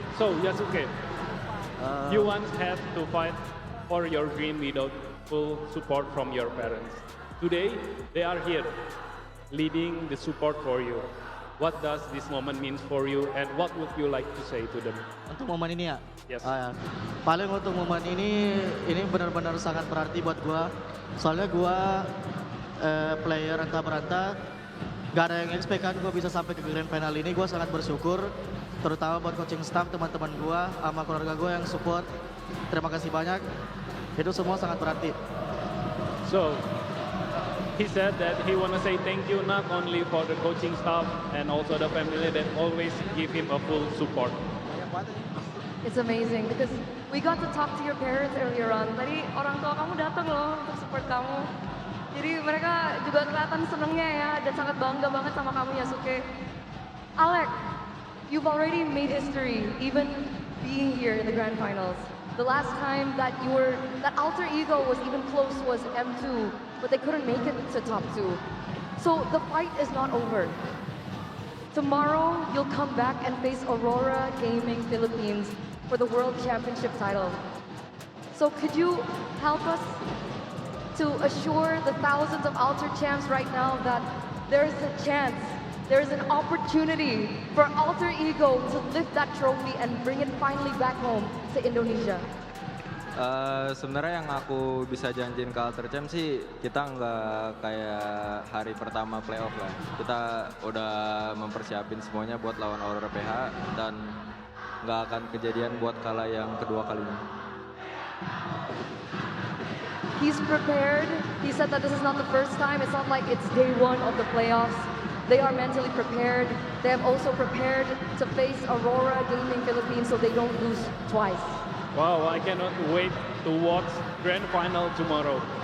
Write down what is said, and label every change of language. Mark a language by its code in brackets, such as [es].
[en] So Yasuke, you once had to fight for your dream without full support from your parents. Today, they are here, leading the support for you. What does this moment mean for you and what would you like to say to them? [id] Untuk momen ini ya? [en] Yes. [id] Paling untuk momen ini benar-benar sangat berarti buat gua. Soalnya gua player entah berantah, gak ada yang expect kan gua bisa sampai ke grand final ini. Gua sangat bersyukur, terutama buat coaching staff, teman-teman gua, sama keluarga gua yang support. Terima kasih banyak. Itu semua sangat berarti. [en] So, he said that he want to say thank you not only for the coaching staff and also the family that always give him a full support. It's amazing because we got to talk to your parents earlier on. [id] Tadi orang tua kamu datang loh untuk support kamu. Jadi mereka juga kelihatan senengnya ya dan sangat bangga banget sama kamu Yasuke. [en] Alec, you've already made history even being here in the grand finals. The last time that Alter Ego was even close was M2, but they couldn't make it to top 2. So the fight is not over. Tomorrow, you'll come back and face Aurora Gaming Philippines for the World Championship title. So could you help us to assure the thousands of Alter champs right now that there's a chance, there's an opportunity for Alter Ego to lift that trophy and bring it finally back home to Indonesia? [id] Sebenarnya yang aku bisa janjiin ke Alter Champ sih, kita nggak kayak hari pertama playoff lah. Kita udah mempersiapin semuanya buat lawan Aurora PH dan nggak akan kejadian buat kalah yang kedua kalinya. [en] He's prepared. He said that this is not the first time. It's not like it's day one of the playoffs. They are mentally prepared. They have also prepared to face Aurora Gaming Philippines so they don't lose twice. Wow, I cannot wait to watch Grand Final tomorrow.